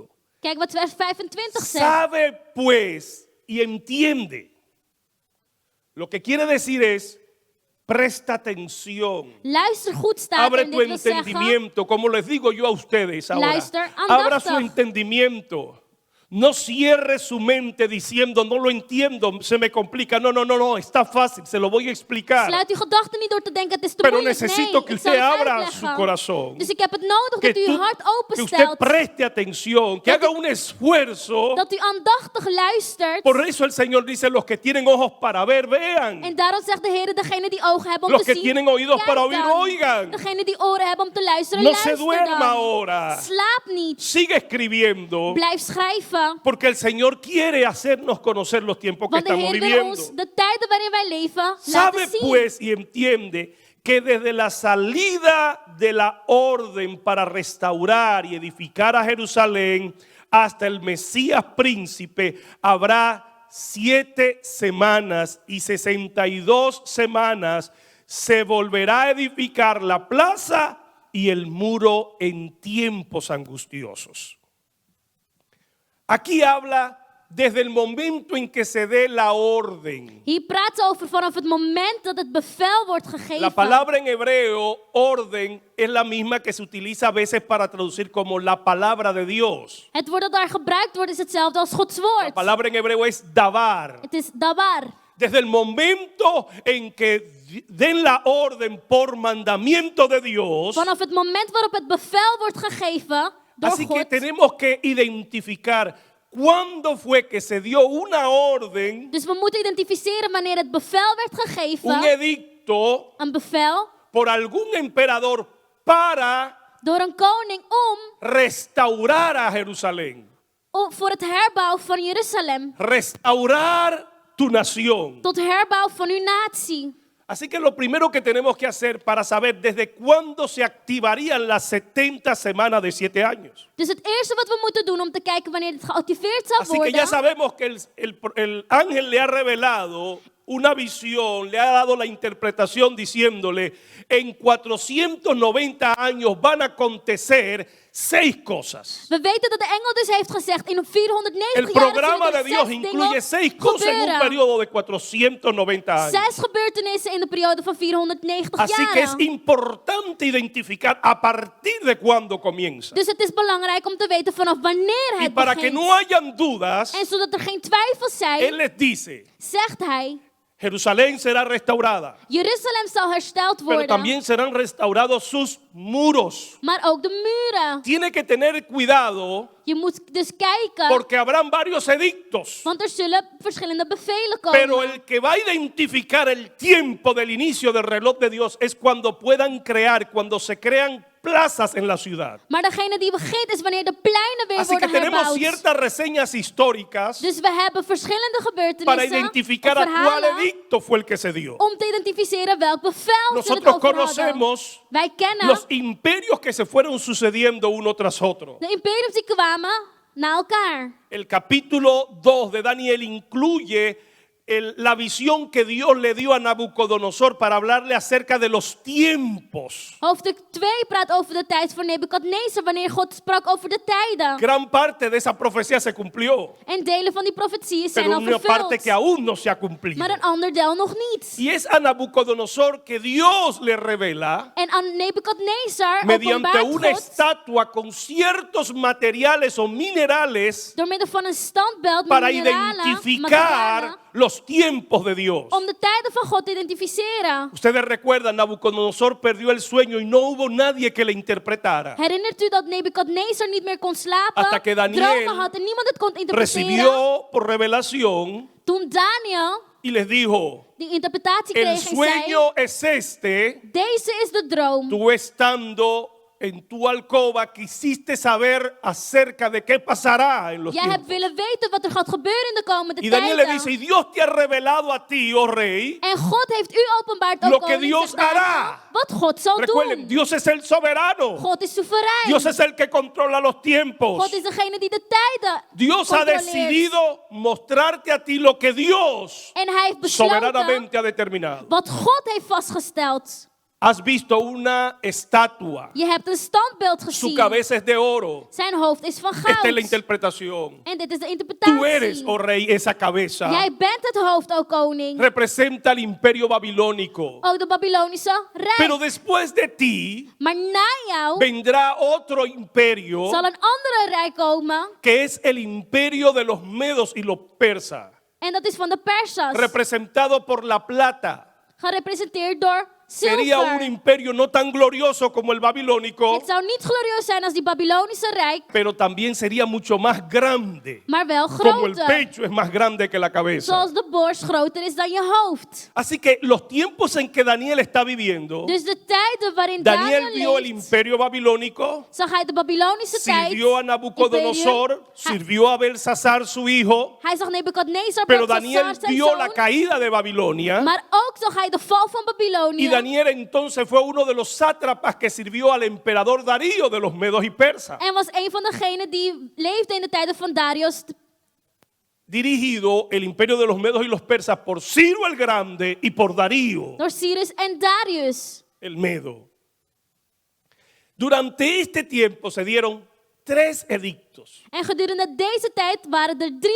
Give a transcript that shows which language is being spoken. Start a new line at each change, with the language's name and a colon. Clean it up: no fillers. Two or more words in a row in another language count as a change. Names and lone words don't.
Dutch: Kijk wat vers 25 zegt.
Spanish: Sabe pues y entiende. Lo que quiere decir es, presta atención.
Dutch: Luister goed staat
Spanish: Abre en tu
Dutch: dit wil zeggen,
Spanish: entendimiento, como les digo yo a ustedes ahora.
Dutch: Luister,
Spanish: Abra su
Dutch: aandachtig.
Spanish: entendimiento. No cierre su mente diciendo, no lo entiendo, se me complica. No, está fácil, se lo voy a explicar.
Dutch: sluit uw gedachten niet door te denken het is te
Spanish: Pero
Dutch: moeilijk.
Spanish: necesito
Dutch: Nee,
Spanish: que
Dutch: ik zal
Spanish: usted
Dutch: het
Spanish: abra
Dutch: uitleggen.
Spanish: su corazón.
Dutch: Dus ik heb het nodig
Spanish: Que,
Dutch: dat u uw hart
Spanish: que usted
Dutch: openstelt.
Spanish: preste atención, que
Dutch: Dat
Spanish: haga
Dutch: u-
Spanish: un esfuerzo.
Dutch: Dat u aandachtig luistert.
Spanish: Por eso el Señor dice, los que tienen ojos para ver, vean.
Dutch: En daarom zegt de Heer, degene die ogen hebben om
Spanish: Los
Dutch: te
Spanish: que
Dutch: zien,
Spanish: tienen oídos
Dutch: kijk
Spanish: para oír,
Dutch: dan.
Spanish: oigan.
Dutch: Degene die oren hebben om te luisteren,
Spanish: No se
Dutch: luister
Spanish: duerma
Dutch: dan.
Spanish: ahora.
Dutch: Slaap niet.
Spanish: Sigue escribiendo,
Dutch: Blijf schrijven.
Spanish: porque el Señor quiere hacernos conocer los tiempos que
Dutch: Want de
Spanish: estamos
Dutch: Heer wil
Spanish: viviendo.
Dutch: ons de tijden waarin wij leven
Spanish: Sabe
Dutch: laten zien.
Spanish: pues y entiende que desde la salida de la orden para restaurar y edificar a Jerusalén hasta el Mesías príncipe habrá 7 semanas y 62 semanas se volverá a edificar la plaza y el muro en tiempos angustiosos. Aquí habla desde el momento en que se dé la orden.
Dutch: Hier praat over vanaf het moment dat het bevel wordt
Spanish: La
Dutch: gegeven.
Spanish: palabra en hebreo, orden, es la misma que se utiliza a veces para traducir como la palabra de Dios.
Dutch: Het woord dat daar gebruikt wordt is hetzelfde als Gods
Spanish: La
Dutch: woord.
Spanish: palabra en hebreo es davar.
Dutch: Het is dabar.
Spanish: Desde el momento en que den la orden por mandamiento de Dios,
Dutch: Vanaf het moment waarop het bevel wordt gegeven door
Spanish: así que
Dutch: God.
Spanish: tenemos que identificar cuándo fue que se dio una orden,
Dutch: Dus we moeten identificeren wanneer het bevel werd
Spanish: un
Dutch: gegeven.
Spanish: edicto
Dutch: Een bevel
Spanish: por algún emperador para
Dutch: door een koning om
Spanish: restaurar a Jerusalén,
Dutch: voor het herbouw van Jeruzalem.
Spanish: restaurar tu nación.
Dutch: Tot herbouw van uw natie.
Spanish: Así que lo primero que tenemos que hacer para saber desde cuándo se activarían las 70 semanas de 7 años.
Dutch: Dus het eerste wat we moeten doen om te kijken wanneer het geactiveerd zal
Spanish: Así que ya
Dutch: worden.
Spanish: sabemos que el ángel le ha revelado una visión, le ha dado la interpretación diciéndole, en 490 años van a acontecer 6 cosas.
Dutch: We weten dat de engel dus heeft gezegd in 490
Spanish: El
Dutch: jaar
Spanish: programa de
Dutch: zullen er
Spanish: Dios
Dutch: 6
Spanish: incluye
Dutch: dingen
Spanish: 6 cosas en un
Dutch: gebeuren.
Spanish: periodo de 490 años.
Dutch: 6 gebeurtenissen in de periode van 490
Spanish: Así que es
Dutch: jaren.
Spanish: importante identificar a partir de cuándo comienza.
Dutch: Dus het is belangrijk om te weten vanaf wanneer
Spanish: Y
Dutch: het
Spanish: para que
Dutch: begint.
Spanish: no hayan dudas,
Dutch: En zodat er geen twijfels
Spanish: Él
Dutch: zijn,
Spanish: les dice,
Dutch: zegt hij,
Spanish: Jerusalén será restaurada,
Dutch: Jeruzalem zal hersteld
Spanish: pero
Dutch: worden,
Spanish: también serán restaurados sus muros.
Dutch: maar ook de muren.
Spanish: Tiene que tener cuidado
Dutch: Je moet dus kijken,
Spanish: porque habrán varios edictos,
Dutch: want er zullen verschillende bevelen
Spanish: pero
Dutch: komen.
Spanish: el que va a identificar el tiempo del inicio del reloj de Dios es cuando puedan crear, cuando se crean plazas en la ciudad.
Dutch: Maar degene die begint is wanneer de pleinen weer
Spanish: Así que
Dutch: worden
Spanish: tenemos
Dutch: herbouwd.
Spanish: ciertas reseñas históricas
Dutch: Dus we hebben verschillende
Spanish: para
Dutch: gebeurtenissen
Spanish: identificar
Dutch: of
Spanish: a cuál
Dutch: verhalen
Spanish: edicto fue el que se dio.
Dutch: om te identificeren welk bevel ze het
Spanish: Nosotros
Dutch: over hadden.
Spanish: conocemos
Dutch: Wij kennen
Spanish: los imperios que se fueron sucediendo uno tras otro.
Dutch: de imperiums die kwamen na elkaar.
Spanish: El capítulo 2 de Daniel incluye la visión que Dios le dio a Nabucodonosor para hablarle acerca de los tiempos.
Dutch: Hoofdstuk 2 praat over de tijd voor Nebukadnezar, wanneer God sprak over de tijden.
Spanish: Gran parte de esa profecía se cumplió,
Dutch: En delen van die profetieën zijn
Spanish: pero
Dutch: al
Spanish: una parte que
Dutch: vervuld.
Spanish: aún no se ha cumplido.
Dutch: Maar een ander deel nog niet.
Spanish: Y es a Nabucodonosor que Dios le revela
Dutch: En aan Nebukadnezar
Spanish: mediante
Dutch: openbaart
Spanish: una
Dutch: God
Spanish: estatua con ciertos materiales o minerales
Dutch: door middel van een standbeeld met
Spanish: para
Dutch: mineralen,
Spanish: identificar
Dutch: materialen,
Spanish: los tiempos de Dios.
Dutch: om de tijden van God te identificeren.
Spanish: Ustedes recuerdan, Nabucodonosor perdió el sueño y no hubo nadie que le interpretara.
Dutch: Herinnert u dat Nebukadnezar niet meer kon slapen,
Spanish: Hasta que Daniel
Dutch: dromen had en niemand het kon interpreteren?
Spanish: Recibió por revelación
Dutch: Toen Daniel
Spanish: y les dijo,
Dutch: die interpretatie
Spanish: el
Dutch: kreeg en zei,
Spanish: sueño es este,
Dutch: deze is de droom.
Spanish: tú estando en tu alcoba quisiste saber acerca de qué pasará en los
Dutch: Jij hebt
Spanish: tiempos.
Dutch: willen weten wat er gaat gebeuren in de komende
Spanish: Y Daniel le
Dutch: tijden.
Spanish: dice, y Dios te ha revelado a ti, oh rey,
Dutch: En God heeft u openbaard,
Spanish: lo
Dutch: ook
Spanish: que
Dutch: koning,
Spanish: Dios
Dutch: zegt Daniel,
Spanish: hará.
Dutch: wat God zal
Spanish: recuerden,
Dutch: doen.
Spanish: Dios es el soberano.
Dutch: God is soeverein.
Spanish: Dios es el que controla los tiempos.
Dutch: God is degene die de tijden
Spanish: Dios ha
Dutch: controleert.
Spanish: decidido mostrarte a ti lo que Dios
Dutch: En hij heeft besloten
Spanish: soberanamente ha determinado.
Dutch: wat God heeft vastgesteld.
Spanish: Has visto una estatua.
Dutch: Je hebt een standbeeld
Spanish: Su
Dutch: gezien.
Spanish: cabeza es de oro.
Dutch: Zijn hoofd is van
Spanish: Esta es la
Dutch: goud.
Spanish: interpretación.
Dutch: En dit is de
Spanish: Tú
Dutch: interpretatie.
Spanish: eres, oh rey, esa cabeza.
Dutch: Jij bent het hoofd, o koning.
Spanish: Representa el imperio babilónico.
Dutch: Ook de Babylonische rijk.
Spanish: Pero después de ti
Dutch: Maar na jou
Spanish: vendrá otro imperio
Dutch: zal een andere rijk komen.
Spanish: que es el imperio de los medos y los persas,
Dutch: En dat is van de Persas.
Spanish: representado por la plata.
Dutch: Gerepresenteerd door
Spanish: Sería un
Dutch: zilver.
Spanish: imperio no tan glorioso como el babilónico,
Dutch: Het zou niet glorieus zijn als die Babylonische rijk,
Spanish: pero también sería mucho más grande,
Dutch: maar wel
Spanish: como el
Dutch: groter.
Spanish: pecho es más grande que la cabeza.
Dutch: Zoals de borst groter is dan je hoofd.
Spanish: Así que los tiempos en que Daniel está viviendo,
Dutch: Dus de tijden waarin
Spanish: Daniel
Dutch: Daniel
Spanish: vio el
Dutch: leeft,
Spanish: imperio babilónico,
Dutch: zag hij de Babylonische tijd.
Spanish: sirvió a Nabucodonosor,
Dutch: imperium.
Spanish: sirvió a Belsasar su hijo,
Dutch: Hij zag Nebukadnezar,
Spanish: pero
Dutch: Belshazzar,
Spanish: Daniel
Dutch: zijn
Spanish: vio la
Dutch: zoon.
Spanish: caída de Babilonia.
Dutch: Maar ook zag hij de val van
Spanish: Y
Dutch: Babylonie.
Spanish: Daniel entonces fue uno de los sátrapas que sirvió al emperador Darío de los medos y persas,
Dutch: En was een van degenen die leefde in de tijden van Darius.
Spanish: dirigido el imperio de los medos y los persas por Ciro el Grande y por Darío
Dutch: Door Cyrus en Darius.
Spanish: el Medo. Durante este tiempo se dieron 3 edictos
Dutch: En gedurende deze tijd waren er 3